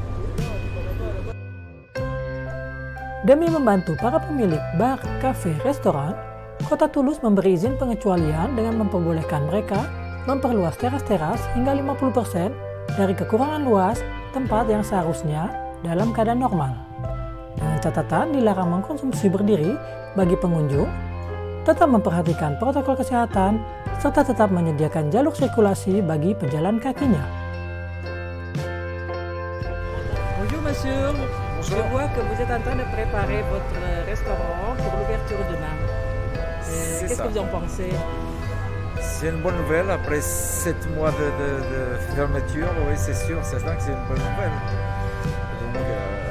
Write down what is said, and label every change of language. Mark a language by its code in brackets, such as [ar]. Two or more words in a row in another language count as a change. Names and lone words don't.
[id] Demi membantu para pemilik bar, kafe, restoran, Kota Toulouse memberi izin pengecualian dengan memperbolehkan mereka memperluas teras-teras hingga 50% dari kekurangan luas tempat yang seharusnya dalam keadaan normal. Dengan catatan dilarang mengkonsumsi berdiri bagi pengunjung, tetap memperhatikan protokol kesehatan, serta tetap menyediakan jalur sirkulasi bagi pejalan kakinya. [fr] Bonjour monsieur, je vois que vous êtes en train de préparer votre restaurant pour l'ouverture demain. Qu'est-ce que vous en pensez? C'est une bonne nouvelle après 7 mois de fermeture, oui c'est sûr, c'est certain que c'est une bonne nouvelle.